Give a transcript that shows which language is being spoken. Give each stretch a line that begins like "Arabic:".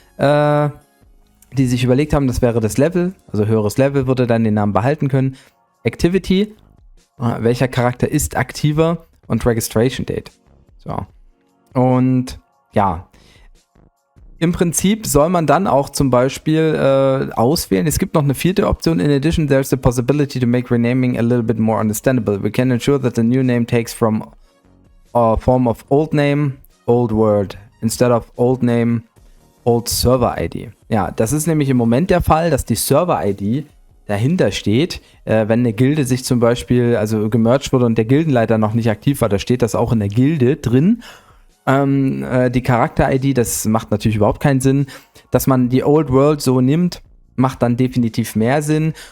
German: Die sich überlegt haben, das wäre das Level, also höheres Level würde dann den Namen behalten können. Activity, welcher Charakter ist aktiver und Registration Date. So. Und ja, im Prinzip soll man dann auch zum Beispiel auswählen. Es gibt noch eine 4. Option.
English: In addition, there's the possibility to make renaming a little bit more understandable. We can ensure that the new name takes from a form of old name, old word, instead of old name, Old Server ID.
German: Ja, das ist nämlich im Moment der Fall, dass die Server ID dahinter steht. Wenn eine Gilde sich zum Beispiel, also gemerged wurde und der Gildenleiter noch nicht aktiv war, da steht das auch in der Gilde drin. Die Charakter-ID, das macht natürlich überhaupt keinen Sinn. Dass man die Old World so nimmt, macht dann definitiv mehr Sinn.